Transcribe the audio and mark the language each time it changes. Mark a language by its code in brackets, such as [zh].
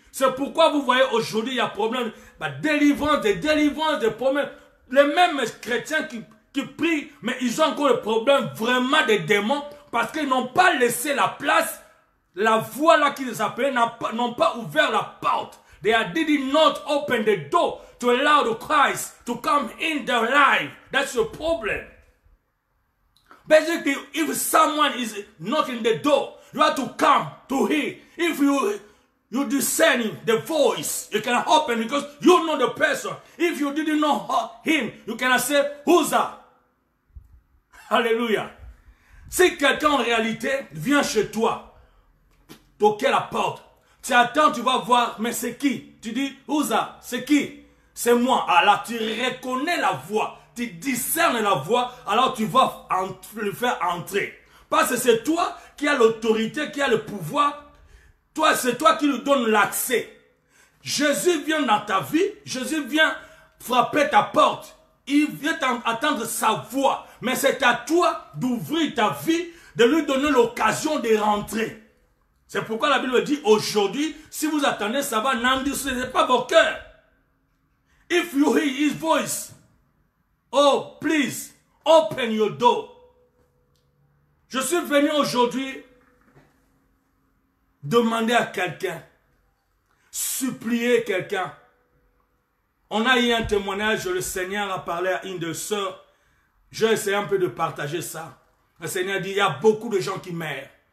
[fr] C'est pourquoi vous voyez aujourd'hui, il y a problème, délivrance, des problèmes. Les mêmes chrétiens qui prient, mais ils ont encore le problème vraiment des démons, parce qu'ils n'ont pas laissé la place, la voie là qui les appelait, n'ont pas ouvert la porte. [en] They did not open the door to allow the Christ to come in their life. That's your problem. Basically, if someone is knocking the door, you have to come to hear. If you discerning the voice, you can open because you know the person. If you didn't know him, you cannot say, who's that? Alléluia. [fr] Si quelqu'un en réalité vient chez toi, toquer la porte, tu attends, tu vas voir, mais c'est qui? Tu dis, [en] who's that? [fr] C'est qui? C'est moi. Alors tu reconnais la voix, tu discernes la voix, alors tu vas le faire entrer. Parce que c'est toi qui as l'autorité, qui as le pouvoir. Toi, c'est toi qui lui donne l'accès. Jésus vient dans ta vie, Jésus vient frapper ta porte. Il vient attendre sa voix. Mais c'est à toi d'ouvrir ta vie, de lui donner l'occasion de rentrer. C'est pourquoi la Bible dit aujourd'hui, si vous attendez, ça va, n'endurcissez pas vos cœurs. [en] If you hear his voice, oh, please, open your door. [fr] Je suis venu aujourd'hui demander à quelqu'un, supplier quelqu'un. On a eu un témoignage, le Seigneur a parlé à une de sœurs. J'ai essayé un peu de partager ça. Le Seigneur dit, il y a beaucoup de gens qui meurent.